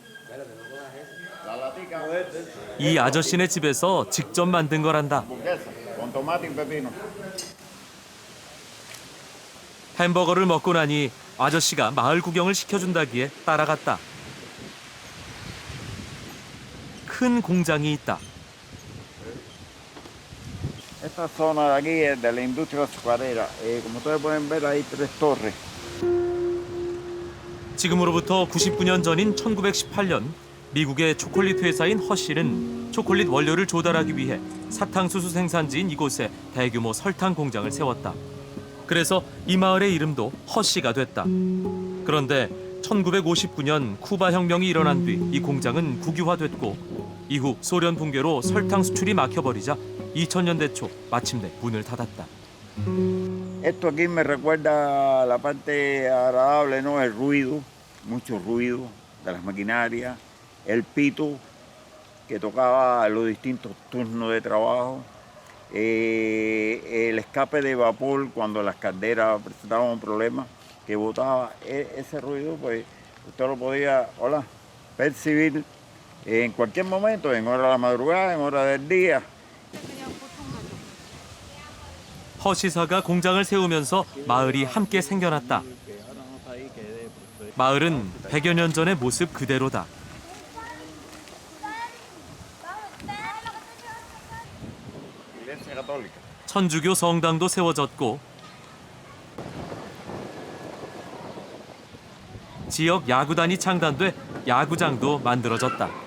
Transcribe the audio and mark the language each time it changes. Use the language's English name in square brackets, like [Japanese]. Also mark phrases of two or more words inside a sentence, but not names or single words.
[Korean] 이 아저씨네 집에서 직접 만든 거란다. 햄버거를 먹고 나니 아저씨가 마을 구경을 시켜준다기에 따라갔다. 큰 공장이 있다. [Spanish] Esta zona de aquí es de la industria azucarera. Como ustedes pueden ver, hay 3 torres. [Korean] 지금으로부터 99년 전인 1918년 미국의 초콜릿 회사인 허쉬는 초콜릿 원료를 조달하기 위해 사탕수수 생산지인 이곳에 대규모 설탕 공장을 세웠다. 그래서 이 마을의 이름도 허쉬가 됐다. 그런데 1959년 쿠바 혁명이 일어난 뒤 이 공장은 국유화됐고 이후 소련 붕괴로 설탕 수출이 막혀버리자 2000년대 초 마침내 문을 닫았다. [Spanish] Esto aquí me recuerda la parte agradable, ¿no? El ruido, mucho ruido de las maquinarias, el pito que tocaba los distintos turnos de trabajo, el escape de vapor cuando las calderas presentaban un problema que botaba ese ruido, pues usted lo podía percibir en cualquier momento, en hora de la madrugada, en hora del día. [Korean] 허시사가 공장을 세우면서 마을이 함께 생겨났다. 마을은 100여 년 전의 모습 그대로다. 천주교 성당도 세워졌고 지역 야구단이 창단돼 야구장도 만들어졌다.